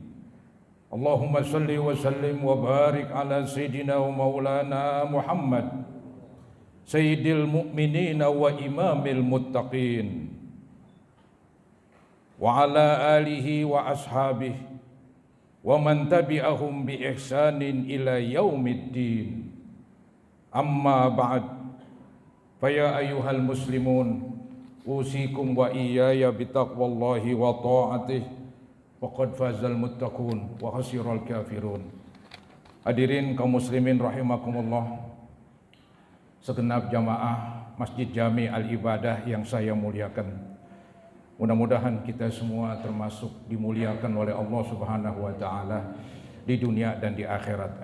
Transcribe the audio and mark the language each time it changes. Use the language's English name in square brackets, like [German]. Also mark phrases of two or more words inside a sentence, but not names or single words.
[Arabic] اللهم صل وسلم وبارك على سيدنا ومولانا محمد سيد المؤمنين وإمام المتقين وعلى آله وأصحابه ومن تبعهم بإحسان إلى يوم الدين. أما بعد، فيا أيها المسلمون، أوصيكم وإياي بتقوى الله وطاعته، فقد فاز المتقون وخسر الكافرون. [Indonesian] Hadirin kaum muslimin rahimakumullah, segenap jamaah Masjid Jami Al-Ibadah yang saya muliakan, mudah-mudahan kita semua termasuk dimuliakan oleh Allah [Arabic] سبحانه وتعالى [Indonesian] di dunia dan di akhirat.